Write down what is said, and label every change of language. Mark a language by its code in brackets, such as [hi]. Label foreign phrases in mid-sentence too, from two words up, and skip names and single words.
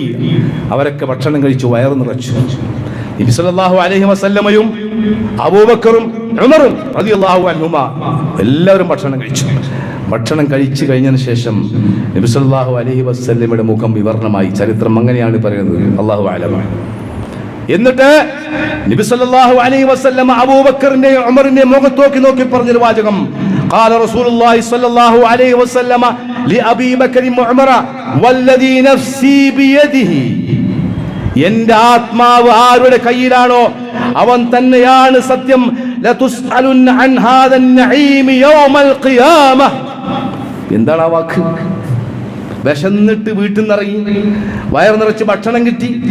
[ml] അവരൊക്കെ ഭക്ഷണം കഴിച്ചു, വയറു നിറച്ചു. നബി [ar] صلى الله عليه وسلم [ml] അബൂബക്കറും ഉമറും [ar] رضي الله عنهما [ml] എല്ലാവരും ഭക്ഷണം കഴിച്ചു. ഭക്ഷണം കഴിച്ചു കഴിഞ്ഞതിന് ശേഷം നബി [ar] صلى الله عليه وسلم [ml] മുഖം വിവരണമായി. ചരിത്രം അങ്ങനെയാണ് പറയുന്നത്, [ar] الله أعلم. [ml] എന്നിട്ട് നബി [ar] صلى الله عليه وسلم [ml] അബൂബക്കറിന്റെ ഉമറിന്റെ മുഖത്ത് നോക്കി പറഞ്ഞൊരു വാചകം, [ar] قال رسول الله صلى الله عليه وسلم لأبي بكر وعمر والذي نفسي بيده, [ml] എന്റെ ആത്മാവ് ആരുടെ കയ്യിലാണോ അവൻ തന്നെയാണ് സത്യം. [ar] لتسألن عن هذا النعيم يوم القيامة. [ml] എന്താണ് ആ വാക്ക്? വിശന്നിട്ട് വീട്ടിൽ നിന്ന് ഇറങ്ങി, വയർ നിറച്ച് ഭക്ഷണം കിട്ടി.